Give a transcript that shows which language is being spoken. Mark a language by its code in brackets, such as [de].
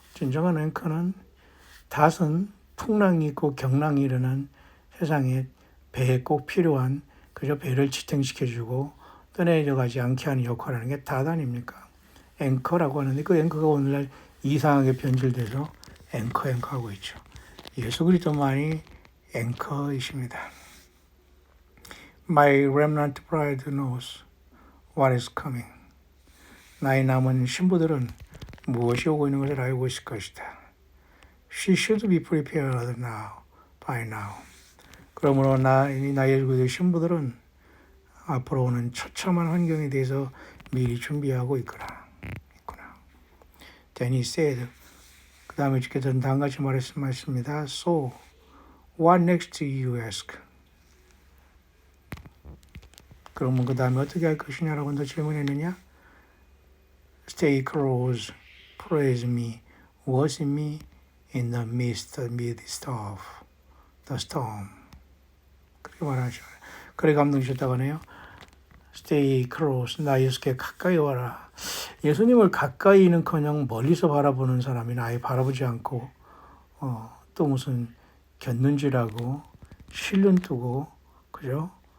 [ko] 진정한 앵커는 닷은 풍랑이 있고 경랑이 일어난 세상에 배에 꼭 필요한 그저 배를 지탱시켜주고 떠내려가지 않게 하는 역할을 하는 게 닷 아닙니까? 앵커라고 하는데 그 앵커가 오늘날 이상하게 변질돼서 앵커 하고 있죠. 예수 그리스도만이 앵커이십니다. [en] My remnant bride knows what is coming. [ko] 나의 남은 신부들은 무엇이 오고 있는 것을 알고 있을 것이다. [en] She should be prepared by now. [ko] 그러므로 나의 그 신부들은 앞으로 오는 처참한 환경에 대해서 미리 준비하고 있구나. [en] Then he said, [ko] 그 다음에 주께서는 다음같이 말씀하십니다. [en] So, what next do you ask? [ko] 그러면 그 다음에 어떻게 할 것이냐라고 더 질문했느냐? [en] Stay close, praise me, worship me in the midst of the storm. [ko] 그렇게 말하죠. 그래 감동 주셨다고 하네요. [en] Stay close, [ko] 나 예수께 가까이 와라. 예수님을 가까이는커녕 멀리서 바라보는 사람이 아예 바라보지 않고 또 무슨 곁눈질하고 실눈 뜨고 그죠?